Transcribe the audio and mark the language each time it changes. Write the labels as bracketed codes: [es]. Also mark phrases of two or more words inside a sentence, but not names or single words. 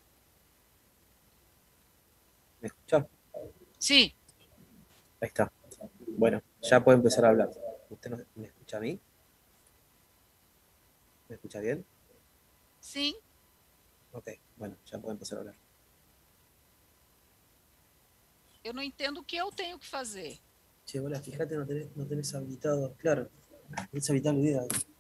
[es] ¿Me escucha? Sí. Ahí está. Bueno, ya puedo empezar a hablar. ¿Usted me escucha a mí? ¿Me escucha bien? [pt] Sim. [es] Ok, bueno, ya puedo empezar a hablar. [pt] Eu não entendo o que eu tenho que fazer. [es] Che, hola, fíjate, no tenés habilitado. Claro, tenés habilitado el video.